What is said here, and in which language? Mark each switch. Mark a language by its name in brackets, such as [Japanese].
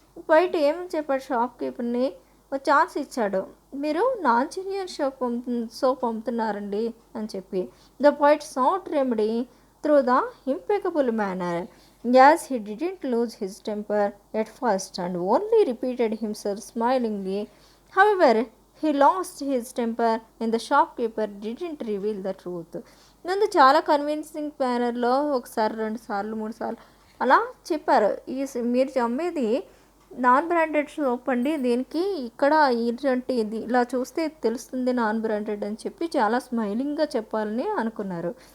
[Telugu] Poet ఏమని చెప్పాడు, shop కీపర్ని ఒక ఛాన్స్ ఇచ్చాడు, మీరు నాన్ జెన్యూన్ సోప్ అమ్ముతున్నారండి అని చెప్పి. [English] The poet sought remedy through the impeccable manner, as he didn't lose his temper at first and only repeated himself smilingly. However he lost his temper and the shopkeeper didn't reveal the truth. [Telugu] ముందు చాలా convincing మేనర్లో ఒకసారి 2 సార్లు 3 సార్లు అలా చెప్పారు, మీరు అమ్మేది non branded soap అండి, దీనికి ఇక్కడ ఇటువంటి ఇది ఇలా చూస్తే తెలుస్తుంది నాన్ బ్రాండెడ్ అని చెప్పి చాలా స్మైలింగ్గా చెప్పాలని అనుకున్నారు.